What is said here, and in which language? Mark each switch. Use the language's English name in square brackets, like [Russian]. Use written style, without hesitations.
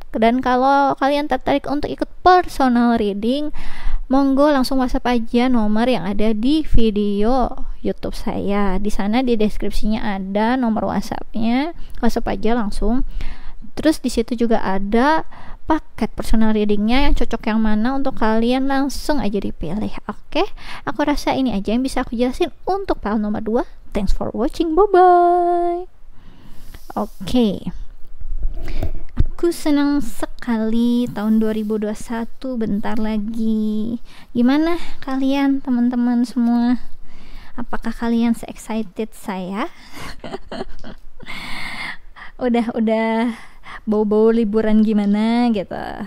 [Indonesian] Dan kalau kalian tertarik untuk ikut personal reading, monggo langsung WhatsApp aja nomor yang ada di video YouTube saya. Di sana di deskripsinya ada nomor WhatsAppnya, WhatsApp aja langsung. Terus di situ juga ada paket personal readingnya yang cocok yang mana untuk kalian, langsung aja dipilih. Oke, aku rasa ini aja yang bisa aku jelasin untuk file nomor 2. [English] Thanks for watching, bye bye. [Indonesian] Oke. Aku senang sekali tahun 2021 bentar lagi. Gimana kalian teman-teman semua? Apakah kalian se-excited saya? udah bau-bau liburan gimana gitu?